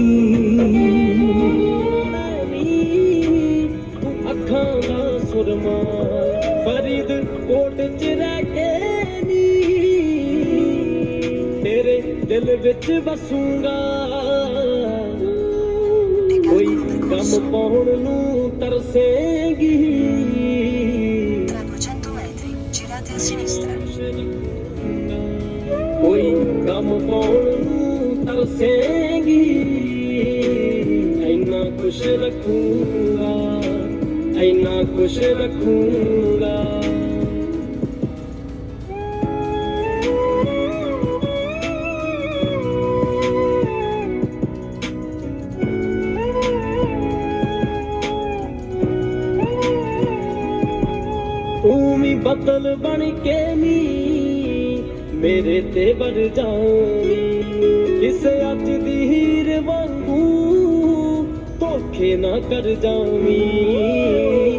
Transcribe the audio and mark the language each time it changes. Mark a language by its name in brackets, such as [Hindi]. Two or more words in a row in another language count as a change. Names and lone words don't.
[Punjabi] ਤੂੰ ਅੱਖਾਂ ਦਾ ਸੁਰਮਾ ਫਰੀਦਕੋਟ ਚ ਰਹਿ ਕੇ ਨੀ, ਤੇਰੇ ਦਿਲ ਵਿੱਚ ਵਸੂੰਗਾ। ਕੋਈ ਕੰਮ ਪਾਉਣ ਨੂੰ ਤਰਸੇਂਗੀ। [Italian] Tra 200 metri, girate a sinistra. [Punjabi] ਕੋਈ ਕੰਮ ਪਾਉਣ ਨੂੰ ਤਰਸੇਂਗੀ। ਇੰਨਾ ਕੁਛ ਰੱਖੂੰਗਾ, ਇੰਨਾ ਕੁਛ ਰੱਖੂੰਗਾ। ਤੂੰ ਵੀ ਬੱਦਲ ਬਣ ਕੇ ਨੀ ਮੇਰੇ ਤੇ ਵਰ ਜਾਵੀਂ, ਕਿਸੇ ਅੱਜ ਦੀ ਹੀਰ ਵਾਂਗੂ ਧੋਖੇ ਨਾ ਕਰ ਜਾਵੀਂ।